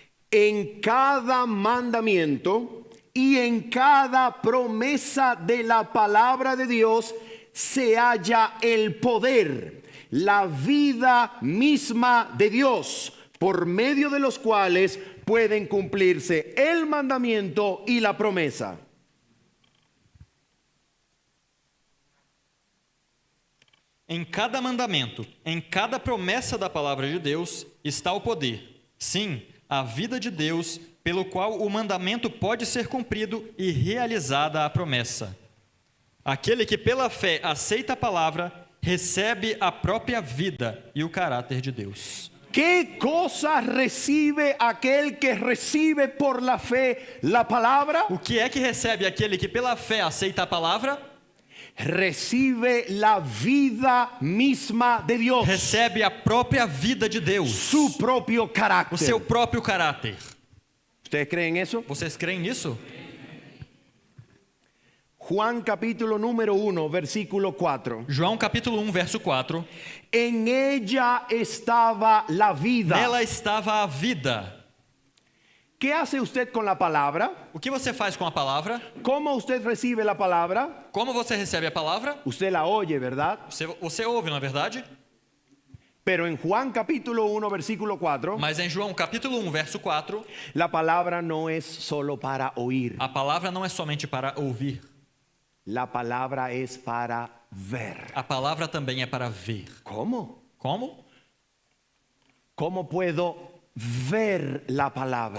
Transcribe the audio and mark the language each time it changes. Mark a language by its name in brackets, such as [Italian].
[Spanish] En cada mandamiento y en cada promesa de la palabra de Dios se halla el poder, la vida misma de Dios, por medio de los cuales pueden cumplirse el mandamiento y la promesa. [Portuguese] Em cada mandamento, em cada promessa da palavra de Deus, está o poder. Sim, a vida de Deus, pelo qual o mandamento pode ser cumprido e realizada a promessa. Aquele que pela fé aceita a palavra, recebe a própria vida e o caráter de Deus. [Spanish] ¿Qué cosa recibe aquel que recibe por la fe la palabra? [Portuguese] O que é que recebe aquele que pela fé aceita a palavra? [Spanish] Recibe la vida misma de Dios. [Portuguese] Recebe a própria vida de Deus. [Spanish] Su propio carácter. [Portuguese] O seu próprio caráter. [Spanish] ¿Ustedes creen eso? [Portuguese] Vocês creem nisso? [Spanish] Juan capítulo número 1, versículo 4. [Portuguese] João capítulo 1, verso 4. [Spanish] En ella estaba la vida. [Portuguese] Nela estava a vida. [Spanish] ¿Qué hace usted con la palabra? [Portuguese] O que você faz com a palavra? [Spanish] ¿Cómo usted recibe la palabra? [Portuguese] Como você recebe a palavra? [Spanish] Usted la oye, ¿verdad? [Portuguese] Você ouve, não é verdade? [Spanish] Pero en Juan capítulo 1, versículo 4, [Portuguese] Mas em João capítulo 1, verso 4, [Spanish] la palabra no es solo para oír. [Portuguese] a palavra não é somente para ouvir. [Spanish] La palabra es para ver. [Portuguese] A palavra também é para ver. [Spanish] ¿Cómo? [Portuguese] Como? [Spanish] ¿Cómo puedo ver la palabra?